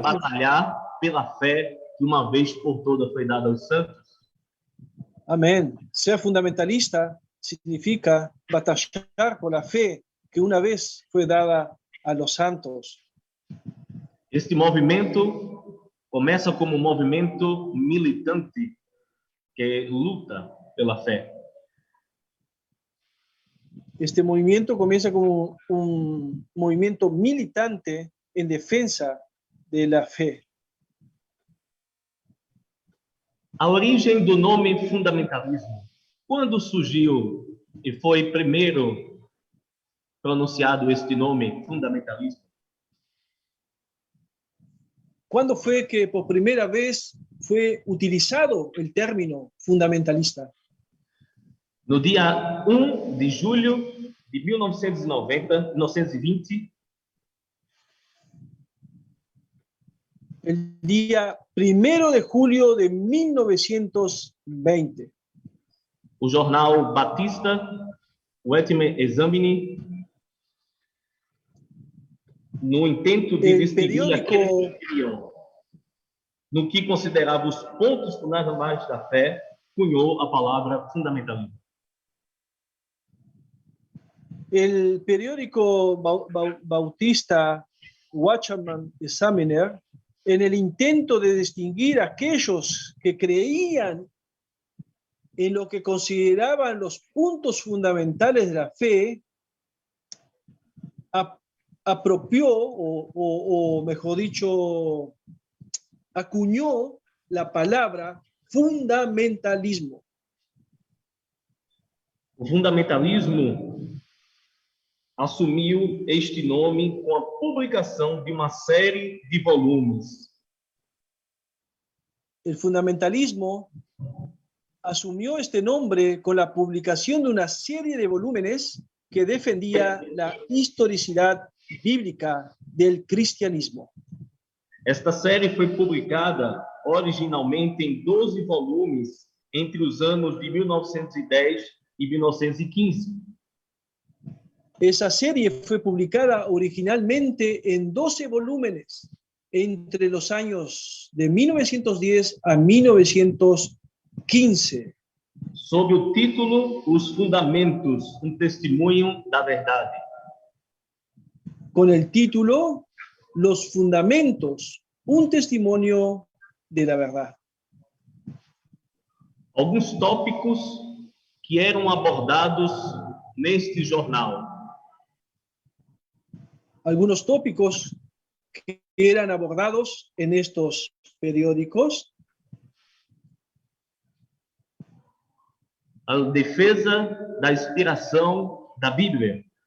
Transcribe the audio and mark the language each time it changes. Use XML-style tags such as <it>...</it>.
<pt>batalhar pela fé que uma vez por todas foi dada aos santos.</pt> <es>Amén. Ser fundamentalista significa batallar por la fe que una vez fue dada a los santos.</es> <pt>Este movimento começa como um movimento militante que luta pela fé.</pt> <es>Este movimiento comienza como un movimiento militante en defensa de la fe.</es> <pt>A origem do nome fundamentalismo, quando surgiu e foi primeiro pronunciado este nome, fundamentalismo?</pt> <es>¿Cuándo fue que por primera vez fue utilizado el término fundamentalista?</es> <pt>No dia 1 de julho de 1920,</pt> <es>El día 1 de julio de 1920.</es> <pt>o jornal Batista, o Ultime Examine, no intento de</pt> <es>El</es> <pt>distinguir</pt> <es>periódico-</es> <pt>aqueles que criam no que considerava os pontos fundamentais da fé, cunhou a palavra fundamentalismo.</pt> <es>El periódico bautista Watchman Examiner, en el intento de distinguir a aquellos que creían en lo que consideraban los puntos fundamentales de la fe, apropió, o mejor dicho, acuñó la palabra fundamentalismo.</es> <pt>O fundamentalismo assumiu este nome com a publicação de uma série de volumes.</pt> <es>El fundamentalismo asumió este nombre con la publicación de una serie de volúmenes que defendía la historicidad bíblica del cristianismo.</es> <pt>Esta série foi publicada originalmente em 12 volumes entre os anos de 1910 e 1915.</pt> <es>Esa serie fue publicada originalmente en 12 volúmenes entre los años de 1910 a 1915.</es> <pt>Sob o título Os Fundamentos, testemunho da verdade.</pt> <es>Con el título Los Fundamentos, un testimonio de la verdad.</es> <pt>Alguns tópicos que eram abordados neste jornal.</pt> <es>Algunos tópicos que eran abordados en estos periódicos:</es> <pt>A defesa da inspiração da Bíblia,</pt>